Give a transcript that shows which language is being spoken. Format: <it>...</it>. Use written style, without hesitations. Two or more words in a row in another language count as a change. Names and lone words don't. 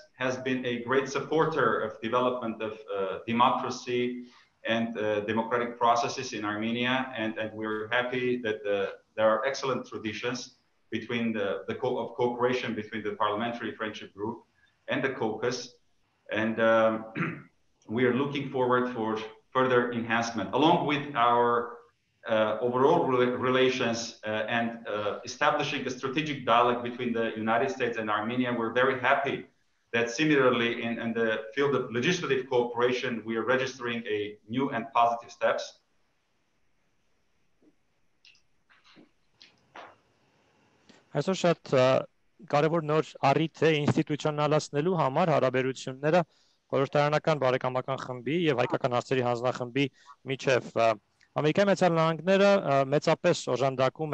<en>has been a great supporter of development of democracy and democratic processes in Armenia, and we're happy that there are excellent traditions between of cooperation between the Parliamentary Friendship Group and the Caucus, and we are looking forward for further enhancement, along with our overall relations and establishing a strategic dialogue between the United States and Armenia. We're very happy that similarly in the field of legislative cooperation, we are registering a new and positive steps.</en> <hy>Այսօր շատ կարևոր նոր առիթ է ինստիտուցիոնալացնելու համար հարաբերությունները խորհրդարանական բարեկամական խմբի եւ հայկական հարցերի հանձնախմբի միջև։ Ամերիկայի Միացյալ Նահանգները մեծապես օժանդակում</hy>